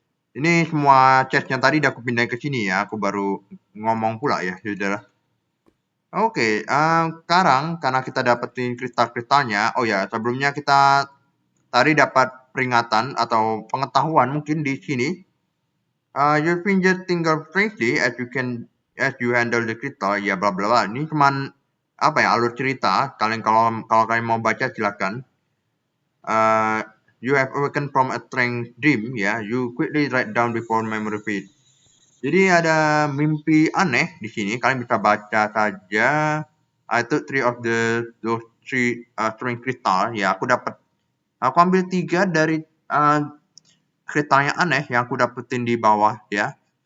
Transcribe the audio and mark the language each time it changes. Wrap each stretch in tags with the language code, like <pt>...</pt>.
<id>Ini semua chestnya tadi udah aku pindahin ke sini ya. Aku baru ngomong pula ya, saudara. Oke, sekarang karena kita dapetin kristal-kristalnya. Oh ya, sebelumnya kita tadi dapat peringatan atau pengetahuan mungkin di sini.</id> <en>Your finger tingle strangely as you handle the crystal. Ya bla bla bla.</en> <id>Ini cuman apa ya alur cerita. Kalian kalau kalian mau baca silakan.</id> <en>You have awakened from a strange dream, ya. You quickly write down before memory fade.</en> <id>Jadi ada mimpi aneh di sini. Kalian bisa baca saja.</id> <en>I took 3 of those 3 string crystal.</en> <id>Ya, aku ambil 3 dari kristal yang aneh yang aku dapetin di bawah ya.</id>